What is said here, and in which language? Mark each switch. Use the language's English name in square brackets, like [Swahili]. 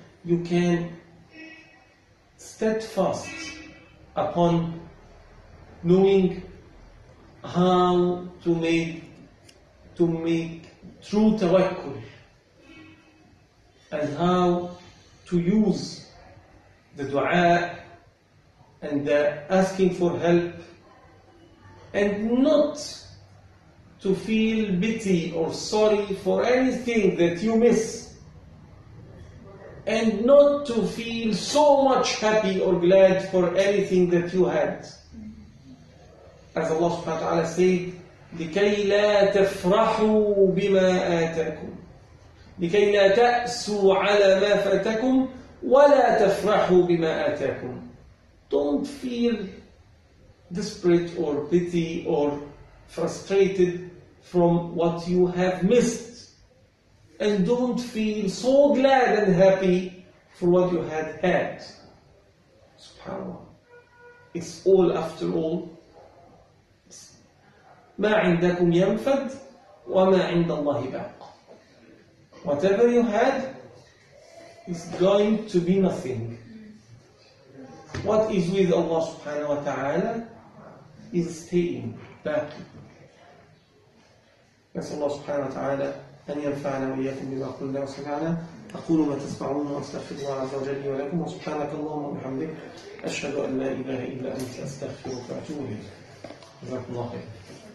[English] You can steadfast upon knowing how to make true tawakkul and how to use the dua and the asking for help, and not to feel pity or sorry for anything that you miss, and not to feel so much happy or glad for anything that you had. As Allah subhanahu wa ta'ala said, [Arabic] لكي لا تفرحوا بما آتاكم لكي لا تأسوا على ما فاتكم ولا تفرحوا بما آتاكم. [English] Don't feel desperate or pity or frustrated from what you have missed, and don't feel so glad and happy for what you had. SubhanAllah. It's all, after all, [Arabic] ما عندكم ينفد وما عند الله باق. [English] Whatever you had is going to be nothing. What is with Allah subhanahu wa ta'ala is staying back. [Arabic] نسأل الله سبحانه وتعالى أن ينفعنا وإياكم بما قلنا وسمعنا. أقول ما تسمعون وأستغفر الله عز وجل ولكم، وسبحانك اللهم وبحمدك أشهد أن لا إله إلا أنت أستغفرك وأتوب إليك. جزاكم الله خير.